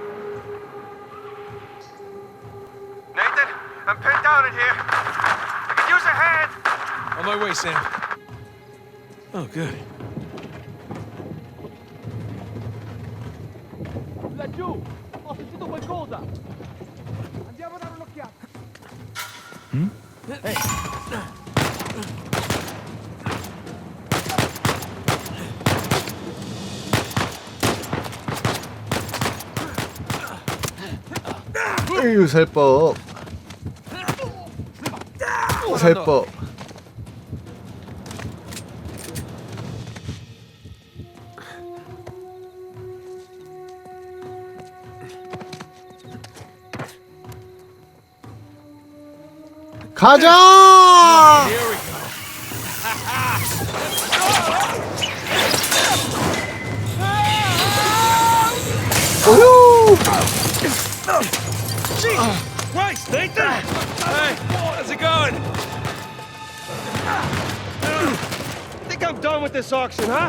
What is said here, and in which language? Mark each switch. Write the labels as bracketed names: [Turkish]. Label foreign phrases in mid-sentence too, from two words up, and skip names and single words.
[English] Nathan, I'm pinned down in here. I could use a hand. On my way, Sam. Oh, good. [Italian] Laggiù! Ho sentito qualcosa! Andiamo a dare un'occhiata! [Korean] 에휴, 살법. 살법. 가자! [English] Here we go. 오유! Jesus Christ, Nathan! Hey, how's it going? Think I'm done with this auction, huh?